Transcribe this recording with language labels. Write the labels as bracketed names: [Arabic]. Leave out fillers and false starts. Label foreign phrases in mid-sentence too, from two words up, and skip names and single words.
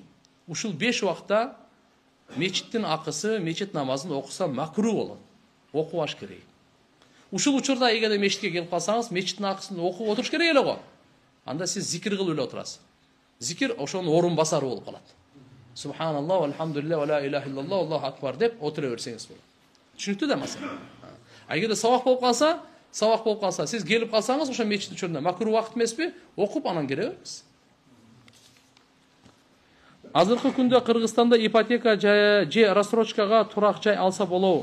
[Kyrgyz] Ушул 5 убакта мечиттин акысы, мечит намазын окуса макру болот. Окубаш керек. Ушул учурда эгерде мечитке келип калсаңыз, мечиттин акысын окуп отуруш керек эле го. Анда сиз зикир кылып эле отурасыз. Зикир ошонун орун басары болуп калат. [Arabic] سبحان الله، الحمد لله، ولا إله إلا الله، الله أكبر деп отура берсеңиз болот. [Kyrgyz] Түшүнүктүү да масала. А эгерде сабак болуп калса, сиз келип калсаңыз, ошо мечиттин учурунда макру убакыт эмеспи? Окуп анан кире бериңиз. Азыркы күндө Кыргызстанда ипотека же рассрочкага турак жай алса болобу?